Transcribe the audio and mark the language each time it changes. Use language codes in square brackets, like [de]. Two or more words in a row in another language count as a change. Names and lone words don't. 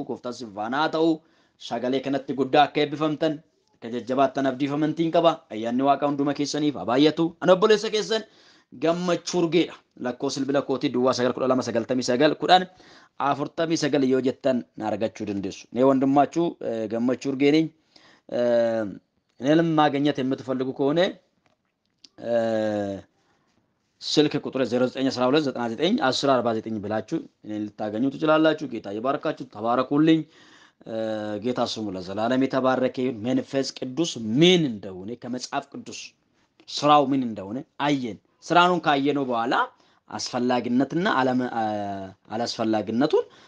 [om] Gooftaan isin faana haa ta'u. Sagalee kanatti guddaa akka eebbifamtan akka jajjabaattan abdii amantiin qaba. Ayyaanni Waaqaa hunduma keessaniif haa baay'atu. Ani obboleessa keessan Gammachuu Urgeedha. Lakkoofsa bilbila kootii duwwaa 91299 yoo jettan na argachuu dandeessu. [am] እኔ ወንድማችሁ Gammachuu Urgee ነኝ። እኔንም ማግኘት የምትፈልጉ ከሆነ ስልክ ቁጥር 0912991049 ብላችሁ እኔን ልታገኙ ትችላላችሁ። ጌታ ይባርካችሁ። ተባረኩልኝ። ጌታ ስሙ ለዘላለም የተባረከ ይሁን። መንፈስ ቅዱስ ምን እንደሆነ ከመጽሐፍ ቅዱስ ስራው ምን እንደሆነ አየን። ስራውን ካየነው በኋላ አስፈላጊነትና አላስፈላጊነቱን